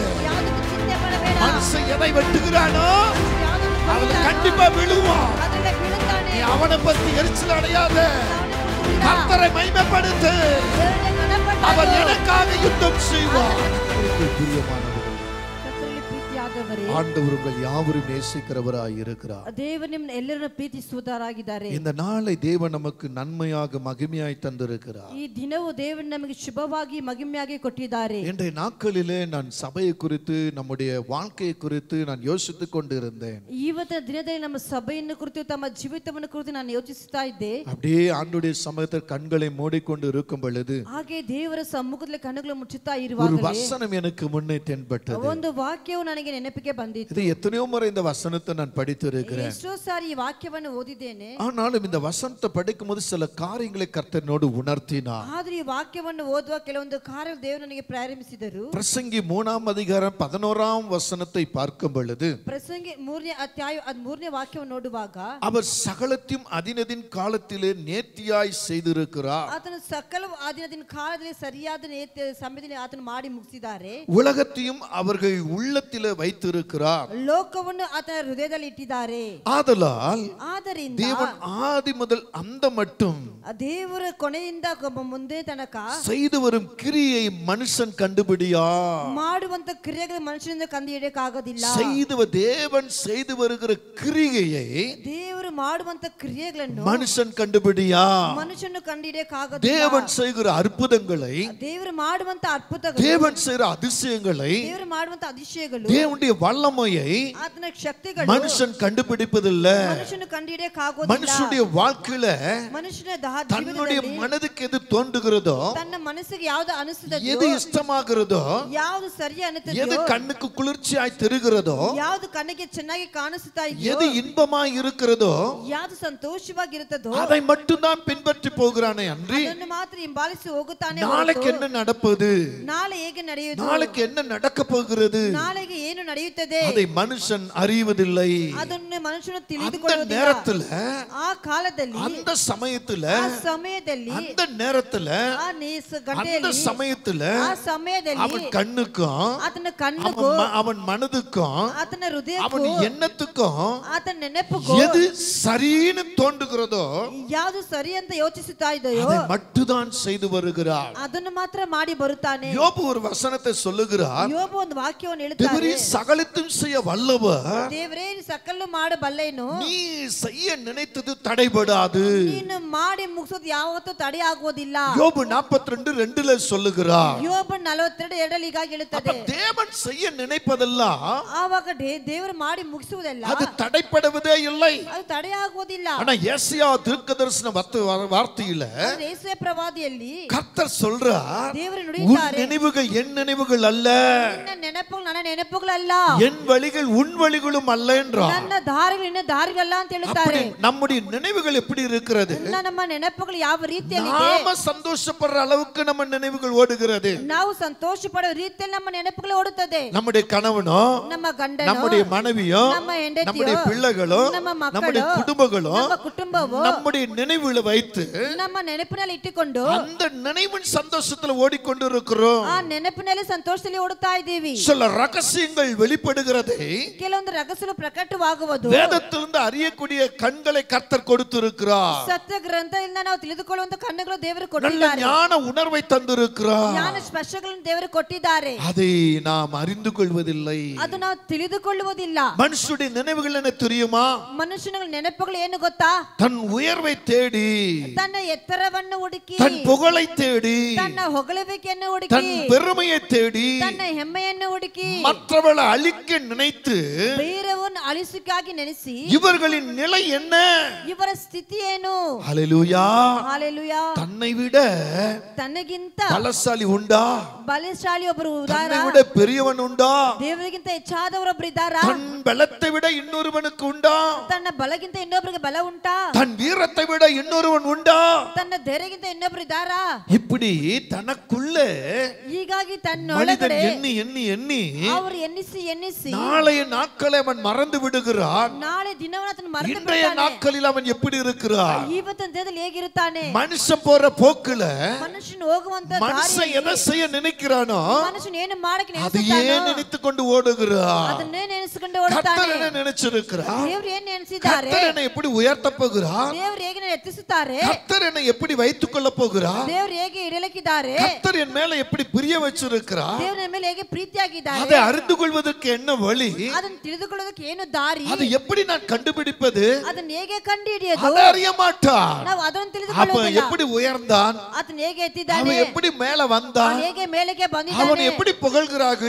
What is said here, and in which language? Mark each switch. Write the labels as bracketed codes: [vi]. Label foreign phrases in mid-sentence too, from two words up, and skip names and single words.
[ta] மனுஷன் எதை வெட்டுகிறானோ அவன் கண்டிப்பா விழுவான். நீ அவனை பத்தி எரிச்சல் அடையாத. கர்த்தரை மகிமைப்படுத்து. அவர் எனக்காக யுத்தம் செய்வார். ஆண்டவர் உங்கள் யாவரும் நேசிக்கிறவராய் இருக்கிறார். [kn] தேவனும் ಎಲ್ಲರನ್ನು ಪ್ರೀತಿಸುವವರಾಗಿದ್ದಾರೆ. [ta] இந்த நாளை தேவன் நமக்கு நன்மையாக மகிமையாய் தந்திருக்கிறார். [kn] ಈ ದಿನವು ದೇವರು ನಮಗೆ ಶುಭವಾಗಿ ಮಹಿಮೆಯಾಗಿ ಕೊಟ್ಟಿದ್ದಾರೆ. [ta] இன்றைய நாட்களிலே நான் சபையை குறித்து நம்முடைய வாழ்க்கையை குறித்து நான் யோசித்துக் கொண்டிருந்தேன். [kn] ಇವತ್ತಿನ ದಿನದಲ್ಲಿ ನಮ್ಮ ಸಭೆಯನ್ನು ಕುರಿತು ತಮ್ಮ ಜೀವಿತವನ್ನು ಕುರಿತು ನಾನು ಯೋಚಿಸುತ್ತಾ ಇದ್ದೆ. [ta] அப்படியே ஆண்டவருடைய சமூகத்தில் கண்களை மூடிக்கொண்டு இருக்கும் பொழுது [kn] ಹಾಗೆ ದೇವರ ಸಮ್ಮುಖದಲ್ಲಿ ಕಣ್ಣುಗಳು ಮುಚ್ಚುತ್ತಾ [ta] ஒரு [kn] ಇರುವಾಗಲೇ [ta] வசனம் எனக்கு முன்னே தென்பட்டது. [kn] ಒಂದು ವಾಕ್ಯವು ನನಗೆ ನೆನಪಿಗೆ ಬಂದಿತು. [ta] இது எத்தனையோ முறை இந்த வசனத்தை நான் படித்திருக்கிறேன். [kn] ಎಷ್ಟೋ ಸಾರಿ ಈ ವಾಕ್ಯವನ್ನು ಓದಿದ್ದೇನೆ. [ta] ஆனாலும் இந்த வசனத்தை படிக்கும்போது சில காரியங்களை கர்த்தரோடு உணர்த்தினார். [kn] ಆದ್ರೆ ಈ ವಾಕ್ಯವನ್ನು ಓದುವ ಕೆಲವೊಂದು ಕಾರ್ಯಗಳು ದೇವರು ನನಗೆ ಪ್ರಾರಂಭಿಸಿದರು. [ta] பிரசங்கி 3ஆம் அதிகாரம் 11ஆம் வசனத்தை பார்க்கும் பொழுது [kn] ಪ್ರಸಂಗಿ 3ನೇ ಅಧ್ಯಾಯ 3ನೇ ವಾಕ್ಯವನ್ನು ನೋಡುವಾಗ [ta] அவர் சகலத்தையும் அதினதின் காலத்திலே நேர்த்தியாய் செய்திருக்கிறார். [kn] ಆತನು ಸಕಲ ಆದಿನದಿನ ಕಾಲದಲ್ಲಿ ಸರಿಯಾದ ಸಮಯದಲ್ಲಿ ಆತನು ಮಾಡಿ ಮುಗಿಸಿದ್ದಾರೆ. [ta] உலகத்தையும் அவர்கள் உள்ளத்திலே வைத்திருக்கிறார். [kn] ಲೋಕವನ್ನು ಆತನ ಹೃದಯದಲ್ಲಿ ಇಟ್ಟಿದ್ದಾರೆ. [ta] ஆதலால் [kn] ಆದ್ದರಿಂದ [ta] தேவன் ஆதி முதல் அந்த மட்டும் [kn] ದೇವರ ಕೊನೆಯಿಂದ ಮುಂದೆ ತನಕ [ta] செய்து வரும் கிரியை மனுஷன் கண்டுபிடியா. [kn] ಮಾಡುವಂತ ಕ್ರಿಯೆಗಳು ಮನುಷ್ಯನಿಂದ ಕಂಡು ಹಿಡಿಯಕ್ಕಾಗೋದಿಲ್ಲ. [ta] தேவன் செய்து வருகிற கிரியையை [kn] ದೇವರು ಮಾಡುವಂತ ಕ್ರಿಯೆಗಳನ್ನು [ta] மனுஷன் கண்டுபிடியா. [kn] ಮನುಷ್ಯನು ಕಂಡು ಹಿಡಿಯಕ್ಕಾಗೋದಿಲ್ಲ. [ta] தேவன் செய்கிற அற்புதங்களை, [kn] ದೇವರು ಮಾಡುವಂತ ಅದ್ಭುತಗಳು, [ta] தேவன் செய்கிற அதிசயங்களை, [kn] ದೇವರು ಮಾಡುವಂತ அதிசಯಗಳು, [ta] தேவனுடைய வல்லமையை [kn] ಆತನ ಶಕ್ತಿಗಳು [ta] மனுஷன் கண்டுபிடிப்பதில்லை. [kn] ಮನುಷ್ಯನು ಕಂಡು ಹಿಡಿಯಕ್ಕಾಗೋದಿಲ್ಲ. [ta] மனுஷனுடைய வாழ்க்கையில [kn] ಮನುಷ್ಯನ [ta] தன்னுடைய மனதுக்கு எது தோன்றுகிறதோ, [kn] ತನ್ನ ಮನಸ್ಸಿಗೆ ಯಾವುದು ಅನಿಸುತ್ತದೋ, [ta] எது இஷ்டமாகிறதோ, [kn] ಯಾವುದು ಸರಿ ಅನ್ನುತ್ತದೋ, [ta] எது கண்ணுக்கு குளிர்ச்சியாய் தெரிகிறதோ, [kn] ಯಾವುದು ಕಣ್ಣಿಗೆ ಚೆನ್ನಾಗಿ ಕಾಣಿಸುತ್ತಾ ಇದೆಯೋ, [ta] எது இன்பமாய் இருக்கிறதோ, [kn] ಯಾವುದು ಸಂತೋಷವಾಗಿರುತ್ತದೋ [ta] அதை மட்டும் தான் பின்பற்றி போகிறானே அன்றி [kn] ಅದನ್ನು ಮಾತ್ರ ಹಿಂಬಾಲಿಸಿ ಹೋಗುತ್ತಾನೆ. [ta] நாளைக்கு என்ன நடப்பது, [kn] ನಾಳೆ ಹೇಗೆ ನಡೆಯುವುದು, [ta] நாளைக்கு என்ன நடக்க போகிறது, [kn] ನಾಳೆಗೆ ಏನು ನಡೆಯುತ್ತದೆ, [ta] அதை மனுஷன் அறிவதில்லை. [kn] ಅದನ್ನು ಮನುಷ್ಯನು [ta] அந்த [kn] ತಿಳಿದುಕೊಳ್ಳುವುದಿಲ್ಲ. [ta] நேரத்துல, [kn] ಆ ಕಾಲದಲ್ಲಿ, [ta] அந்த சமயத்துல, [kn] ಆ ಸಮಯದಲ್ಲಿ, [ta] அந்த நேரத்துல, [kn] ಆ [ta] அந்த [kn] ಗಂಟೆಯಲ್ಲಿ, [ta] சமயத்துல [kn] ಆ ಸಮಯದಲ್ಲಿ [ta] அவன் கண்ணுக்கும், [kn] ಆತನ ಕಣ್ಣಿಗೂ, [ta] அவன் மனதுக்கும், [kn] ಆತನ ಹೃದಯಕ್ಕೂ, [ta] அவன் எண்ணத்துக்கும் [kn] ಆತನ ನೆನಪಿಗೂ [ta] எது சரின்னு தோன்றுகிறதோ [kn] ಯಾವುದು ಸರಿ ಅಂತ ಯೋಚಿಸುತ್ತಾ ಇದೆಯೋ [ta] அதை மட்டும்தான் செய்து வருகிறார். [kn] ಅದನ್ನು ಮಾತ್ರ ಮಾಡಿ ಬರುತ್ತಾನೆ. [ta] யோபு ஒரு வசனத்தை சொல்லுகிறார். [kn] ಯೋಬು ಒಂದು ವಾಕ್ಯವನ್ನು [ta] தேவரீ [kn] ಹೇಳುತ್ತಾನೆ. [ta] சகலத்தையும் செய்ய வல்லவர், [kn] ದೇವರೇ ಸಕಲ ಮಾಡಬಲ್ಲೆನು, [ta] நீ செய்ய நினைத்தது தடைபடாது. [kn] ನೀನು ಮಾಡಿ ಮುಗಿಸೋದು ಯಾವತ್ತೂ ತಡೆ ಆಗುವುದಿಲ್ಲ. [ta] யோபு 42:2 சொல்லுகிறார். [kn] ಯೋಬ 42:2 ಹೀಗಾಗಿ ಹೇಳುತ್ತದೆ. [ta] தேவன் செய்ய நினைப்பதெல்லாம் [kn] ಆವಾಗ ದೇವರು ಮಾಡಿ ಮುಗಿಸುವುದೆಲ್ಲ [ta] அது தடைபடுவதே இல்லை. [kn] ಅದು ತಡೆ ಆಗುವುದಿಲ್ಲ. [ta] ஆனா ஏசாயா தீர்க்கதரிசன வார்த்தையில [kn] ಯೆಶಾಯ ಪ್ರವಾದಿಯಲ್ಲಿ [ta] கர்த்தர் சொல்றார், [kn] ದೇವರು [ta] உன் [kn] ನುಡಿಯುತ್ತಾರೆ, [ta] நினைவுகள் என் நினைவுகள் அல்ல, [kn] ನಿನ್ನ ನೆನಪುಗಳು ನನ್ನ ನೆನಪುಗಳಲ್ಲ, [ta] என் வழிகள் உன் வழிகளும் அல்ல என்றார். [kn] ನನ್ನ ದಾರಿಗಳು ನಿನ್ನ ದಾರಿಗಳಲ್ಲ ಅಂತ ಹೇಳುತ್ತಾರೆ. [ta] நம்முடைய நினைவுகள் எப்படி இருக்கிறது? [kn] ನಮ್ಮ ನೆನಪುಗಳು ಯಾವ ರೀತಿಯಲ್ಲಿ [ta] நாம சந்தோஷப்படுற அளவுக்கு நம்ம நினைவுகள் ஓடுகிறது. [kn] ನಾವು ಸಂತೋಷ ಪಡುವ ರೀತಿಯಲ್ಲಿ ನಮ್ಮ ನೆನಪುಗಳು ಓಡುತ್ತದೆ. [ta] நம்முடைய கணவனோ, [kn] ನಮ್ಮ ಗಂಡನೋ, [ta] நம்முடைய மனைவியோ, [kn] ನಮ್ಮ ಹೆಂಡತಿಯೋ, [ta] நம்முடைய பிள்ளைகளோ, [kn] ನಮ್ಮ ಮಕ್ಕಳೋ, [ta] நம்முடைய குடும்பங்களோ, [kn] ನಮ್ಮ ಕುಟುಂಬವೋ [ta] நம்முடைய நினைவுகளை வைத்து [kn] ನಮ್ಮ ನೆನಪಿನಲ್ಲಿ ಇಟ್ಟುಕೊಂಡು [ta] அந்த நினைவின் சந்தோஷத்துல ஓடிக்கொண்டு இருக்கிறோம். [kn] ಆ ನೆನಪಿನಲ್ಲಿ ಸಂತೋಷದಲ್ಲಿ ಓಡುತ್ತಾ ಇದ್ದೀವಿ. [ta] சில ரகசியங்கள் வெளிப்படுகிறதை [kn] ಕೆಲವೊಂದು ರಹಸ್ಯಗಳು ಪ್ರಕಟವಾಗುವುದು [ta] வேதத்திலிருந்து அறியக்கூடிய கண்களை கர்த்தர் கொடுத்திருக்கிறார். [kn] ಸತ್ಯ ಗ್ರಂಥದಿಂದ ನಾವು ತಿಳಿದುಕೊಳ್ಳುವಂತ ಕಣ್ಣುಗಳು ದೇವರು [ta] நல்ல [kn] ಕೊಟ್ಟಿದ್ದಾರೆ. [ta] ஞான உணர்வை தந்திருக்கிறார். [kn] ಜ್ಞಾನ ಸ್ಪರ್ಶಗಳನ್ನು ದೇವರು ಕೊಟ್ಟಿದ್ದಾರೆ. [ta] அதை நாம் அறிந்து கொள்வதில்லை. [kn] ಅದು ನಾವು ತಿಳಿದುಕೊಳ್ಳುವುದಿಲ್ಲ. [ta] மனுஷனுடைய நினைவுகள் என்ன தெரியுமா? [kn] ಮನುಷ್ಯನ ನೆನಪುಗಳು ಏನು ಗೊತ್ತಾ? [ta] தன் உயர்வை தேடி, [kn] ತನ್ನ ಎತ್ತರವನ್ನು ಹುಡುಕಿ, [ta] தன் புகழை தேடி, [kn] ತನ್ನ ಹೊಗಳುವಿಕೆಯನ್ನು ಹುಡುಕಿ, [ta] தன் பெருமையை தேடி, [kn] ತನ್ನ ಹೆಮ್ಮೆಯನ್ನು ಹುಡುಕಿ, [ta] மற்றவளை அழிக்க நினைத்து [kn] ಬೇರೆಯವರನ್ನು ಅಳಿಸಕ್ಕಾಗಿ ನೆನೆಸಿ [ta] இவர்களின் நிலை என்ன? [kn] ಇವರ ಸ್ಥಿತಿ ಏನು? [ta] ஹல்லேலூயா. [kn] ஹalleluya. [ta] தன்னை விட [kn] ತನಗಿಂತ [ta] பலசாலி உண்டா? [kn] ಬಲಶಾಲಿ ಒಬ್ಬರು [ta] தன்னை [kn] ಇದ್ದಾರಾ? [ta] விட பெரியவன் உண்டா? [kn] ದೇವರಿಗಿಂತ ಹೆಚ್ಚಾದವರೊಬ್ಬರು ಇದ್ದಾರಾ? [ta] தன் பலத்தை விட இன்னொருவனுக்கு உண்டா? [kn] ತನ್ನ ಬಲಗಿಂತ ಇನ್ನೊಬ್ಬರಿಗೆ ಬಲ ಉಂಟಾ? [ta] தன் வீரத்தை விட இன்னொருவன் உண்டா? [kn] ತನ್ನ ಧೈರ್ಯಕ್ಕಿಂತ ಇನ್ನೊಬ್ಬರು ಇದ್ದಾರಾ? [ta] இப்படி தனக்குள்ளே [kn] ಹೀಗಾಗಿ [ta] மனிதன் [kn] ತನ್ನೊಳಗಡೆ [ta] எண்ணி எண்ணி எண்ணி [kn] ಅವರು ಎನ್ನಿಸಿ ಎನ್ನಿಸಿ [ta] நாளைய நாட்களை அவன் மறந்து விடுகிறான். [kn] ನಾಳೆ ದಿನವನ್ನು ಆತನು ಮರೆತು [ta] இன்றைய [kn] ಬಿಡ್ತಾನೆ. [ta] நாட்களில் அவன் எப்படி இருக்கிறான்? [kn] ಇವತ್ತಿನ ದಿನದಲ್ಲಿ ಹೇಗಿರುತ್ತಾನೆ? [ta] மனுஷன் போற போக்குல [kn] ಮನುಷ್ಯನು ಹೋಗುವಂತ [ta] மனுஷன் எதை செய்ய நினைக்கிறானோ [kn] ಮನುಷ್ಯನು ಏನು ಮಾಡಕ್ಕೆ [ta] அதையே [kn] ನೆನೆಸುತ್ತಾನೋ [ta] நினைத்து கொண்டு ஓடுகிறான். [kn] ಅದನ್ನೇ ನೆನೆಸಿಕೊಂಡು [ta] கர்த்தர் [kn] ಓಡುತ್ತಾನೆ. [ta] என்ன நினைச்சிருக்கிறார்? [kn] ದೇವರು ಏನು ನೆನೆಸಿದ್ದಾರೆ? [ta] கர்த்தர் என்னை எப்படி உயர்த்த போகிறார்? [kn] ದೇವರು ಹೇಗೆ ಎತ್ತಿಸುತ್ತಾರೆ? [ta] கர்த்தர் என்னை எப்படி வைத்துக் கொள்ள போகிறார்? [kn] ದೇವರು ಹೇಗೆ ಇಡಲಿಕ್ಕಿದ್ದಾರೆ? [ta] கர்த்தர் என் மேல எப்படி பிரிய வச்சிருக்கிறார்? [kn] ದೇವರ ಮೇಲೆ ಹೇಗೆ ಪ್ರೀತಿಯಾಗಿದ್ದಾರೆ? [ta] அதை அறிந்து கொள்வதற்கு என்ன வழி? [kn] ಅದನ್ನು ತಿಳಿದುಕೊಳ್ಳೋದಕ್ಕೆ ಏನು ದಾರಿ? [ta] அது எப்படி நான் கண்டுபிடிப்பது? [kn] ಅದನ್ನ ಹೇಗೆ ಕಂಡುಹಿಡಿಯೋದು? [ta] அதை அறிய மாட்டான். [kn] ನಾವು ಅದನ್ನು [ta] அப்ப [kn] ತಿಳಿದುಕೊಳ್ಳೋದಿಲ್ಲ. [ta] எப்படி உயர்ந்தான்? [kn] ಅದನ್ನ ಹೇಗೆ ಎತ್ತಿದ್ದಾನೆ? [ta] அவன் எப்படி மேல வந்தான்? [kn] ಅವನು ಹೇಗೆ ಮೇಲೆಗೆ [ta] அவன் [kn] ಬಂದಿದ್ದಾನೆ? [ta] எப்படி புகழ்கிறார்கள்?